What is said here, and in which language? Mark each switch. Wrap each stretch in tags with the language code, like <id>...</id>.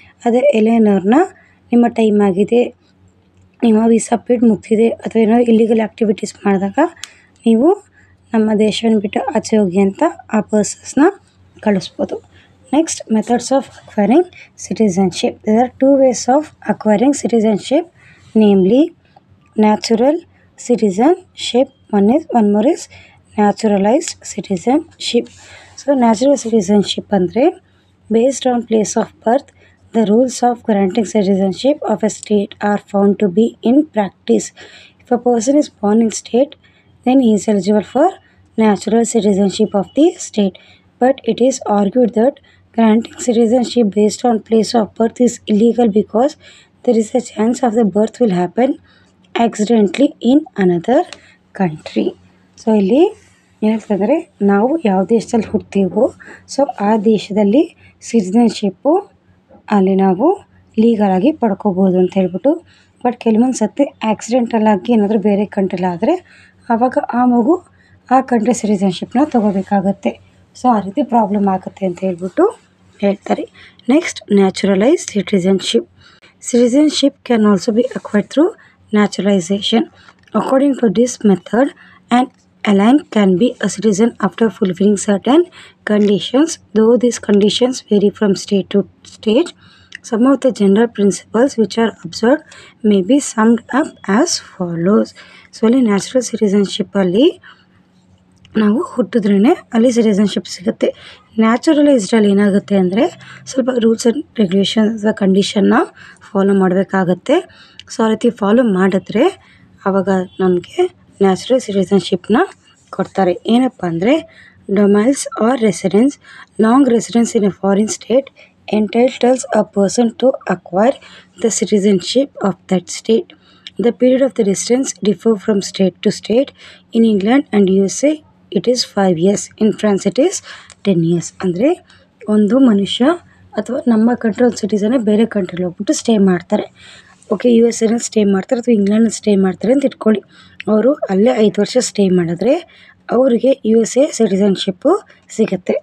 <kn>ಅದೇ ಎಲೆನವ್ರನ್ನ ನಿಮ್ಮ ಟೈಮ್ ಆಗಿದೆ, ನಿಮ್ಮ ವೀಸಾ ಪೀರಿಯಡ್ ಮುಗ್ದಿದೆ, ಅಥವಾ ಏನೋ ಇಲ್ಲಿಗಲ್ ಆ್ಯಕ್ಟಿವಿಟೀಸ್ ಮಾಡಿದಾಗ ನೀವು ನಮ್ಮ ದೇಶವನ್ನು ಬಿಟ್ಟು ಆಚೆ ಹೋಗಿ ಅಂತ ಆ ಪರ್ಸನ್ಸ್ನ ಕಳಿಸ್ಬೋದು.</kn> <en>Next, methods of acquiring citizenship. There are 2 ways of acquiring citizenship, namely natural citizenship. One more is naturalised citizenship. So natural citizenship ಅಂದರೆ based on place of birth, the rules of granting citizenship of a state are found to be in practice. If a person is born in state, then he is eligible for natural citizenship of the state. But it is argued that granting citizenship based on place of birth is illegal because there is a chance of the birth will happen accidentally in another country.</en> <kn>So ಇಲ್ಲಿ ಏನಂತಂದರೆ ನಾವು ಯಾವ ದೇಶದಲ್ಲಿ ಹುಡ್ತೀವೋ so ಆ ದೇಶದಲ್ಲಿ ಸಿಟಿಸನ್ಶಿಪ್ಪು ಅಲ್ಲಿ ನಾವು ಲೀಗಲಾಗಿ ಪಡ್ಕೋಬೋದು ಅಂತ ಹೇಳ್ಬಿಟ್ಟು. ಬಟ್ ಕೆಲವೊಂದು ಸತಿ ಆಕ್ಸಿಡೆಂಟಲಾಗಿ ಏನಾದರೂ ಬೇರೆ ಕಂಟ್ರಿಲಾದರೆ ಆವಾಗ ಆ ಮಗು ಆ ಕಂಟ್ರಿ ಸಿಟಿಸನ್ಶಿಪ್ನ ತೊಗೋಬೇಕಾಗತ್ತೆ. ಸೊ ಆ ರೀತಿ ಪ್ರಾಬ್ಲಮ್ ಆಗುತ್ತೆ ಅಂತ ಹೇಳ್ಬಿಟ್ಟು ಹೇಳ್ತಾರೆ. Next, ನ್ಯಾಚುರಲೈಸ್ citizenship.</kn> <en>Citizenship can also be acquired through naturalisation. According to this method, an alien can be a citizen after fulfilling certain conditions, though these conditions vary from state to state. Some of the general principles which are observed may be summed up as follows.</en> <kn>So ಅಲ್ಲಿ natural ಸಿಟಿಸನ್ಶಿಪ್ಪಲ್ಲಿ ನಾವು ಹುಟ್ಟಿದ್ರೇ ಅಲ್ಲಿ citizenship ಸಿಗುತ್ತೆ. ನ್ಯಾಚುರಲೈಸ್ಡಲ್ಲಿ ಏನಾಗುತ್ತೆ ಅಂದರೆ ಸ್ವಲ್ಪ rules and regulations ಕಂಡೀಷನ್ನ follow ಮಾಡಬೇಕಾಗತ್ತೆ. So ಆ ರೀತಿ ಫಾಲೋ ಮಾಡಿದ್ರೆ ಆವಾಗ ನಮಗೆ ನ್ಯಾಚುರಲ್ ಸಿಟಿಸನ್ಶಿಪ್ನ ಕೊಡ್ತಾರೆ. ಏನಪ್ಪ ಅಂದರೆ</kn> <en>Domiciles or residence. Long residence in a foreign state entitles a person to acquire the citizenship of that state. The period of the residence differ from state to state. In England and USA it is 5 years. In France it is 10 years.</en> <kn>ಅಂದರೆ ಒಂದು ಮನುಷ್ಯ ಅಥವಾ ನಮ್ಮ country ಒಂದು ಸಿಟಿಸನ್ನೇ ಬೇರೆ ಕಂಟ್ರಿಲಿ ಹೋಗ್ಬಿಟ್ಟು stay ಮಾಡ್ತಾರೆ. Okay, U S ಎನಲ್ಲಿ stay ಮಾಡ್ತಾರೆ ಅಥವಾ ಇಂಗ್ಲೆಂಡಲ್ಲಿ ಸ್ಟೇ ಮಾಡ್ತಾರೆ ಅಂತ ಇಟ್ಕೊಳ್ಳಿ. ಅವರು ಅಲ್ಲೇ 5 ವರ್ಷ ಸ್ಟೇ ಮಾಡಿದ್ರೆ ಅವರಿಗೆ ಯು ಎಸ್ ಎ ಸಿಟಿಸನ್ಶಿಪ್ಪು ಸಿಗುತ್ತೆ.</kn>